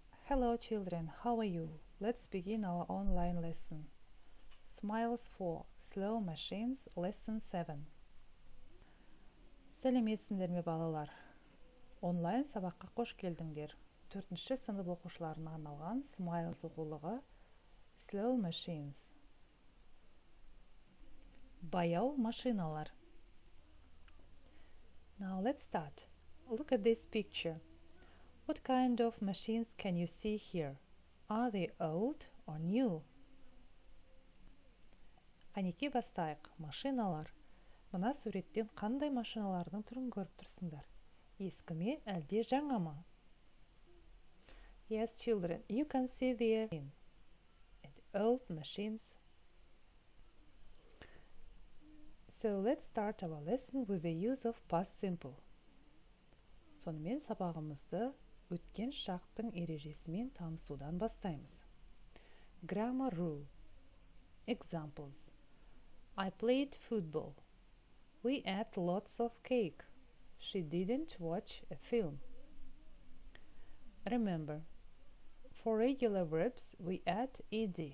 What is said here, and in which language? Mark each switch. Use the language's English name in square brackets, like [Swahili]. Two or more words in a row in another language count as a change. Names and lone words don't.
[English] Hello children, how are you? Let's begin our online lesson. Smiles for Slowmachines Lesson 7. [Kazakh] Сәлеметсіңдер ме балалар? Онлайн сабаққа қош келдіңдер. 4-ші сынып оқушыларына арналған Smiles оқулығы Slowmachines. Баяу машиналар. [English] Now let's start. Look at this picture. What kind of machines can you see here? Are they old or new? [Kazakh] Әнеки бастайық. Машиналар. Мына суреттен қандай машиналардың түрін көріп тұрсыңдар? Ескі ме, әлде жаңа ма? [English] Yes, children, you can see the old machines. So let's start our lesson with the use of past simple. [Kazakh] Сонымен сабағымызды өткен шақтың ережесімен танысудан бастаймыз. [English] Grammar rule. Examples. I played football. We ate lots of cake. She didn't watch a film. Remember, for regular verbs we add ed.